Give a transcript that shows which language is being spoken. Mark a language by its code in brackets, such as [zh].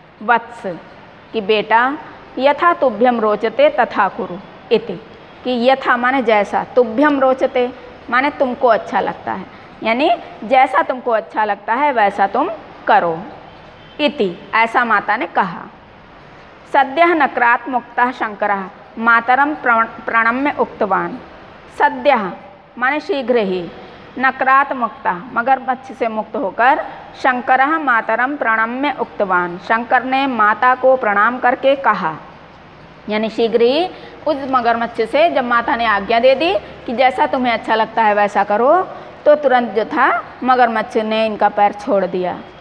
[sa] वत्स [hi] कि बेटा [sa] यथा तुभ्यम रोचते तथा कुरु, [hi] इति कि यथा माने जैसा, [sa] तुभ्यम रोचते [hi] माने तुमको अच्छा लगता है, यानी जैसा तुमको अच्छा लगता है वैसा तुम करो। [sa] इति [hi] ऐसा माता ने कहा। [sa] सद्यः नक्रात् मुक्तः शंकरः मातरम प्रणम्य उक्तवान। सद्यः [hi] माने शीघ्र ही, [sa] नक्रात् मुक्ता [hi] मगरमच्छ से मुक्त होकर [sa] शंकरः मातरम प्रणम्य उक्तवान, [hi] शंकर ने माता को प्रणाम करके कहा। यानी शीघ्र ही उस मगरमच्छ से जब माता ने आज्ञा दे दी कि जैसा तुम्हें अच्छा लगता है वैसा करो, तो तुरंत जो था मगरमच्छ ने इनका पैर छोड़ दिया।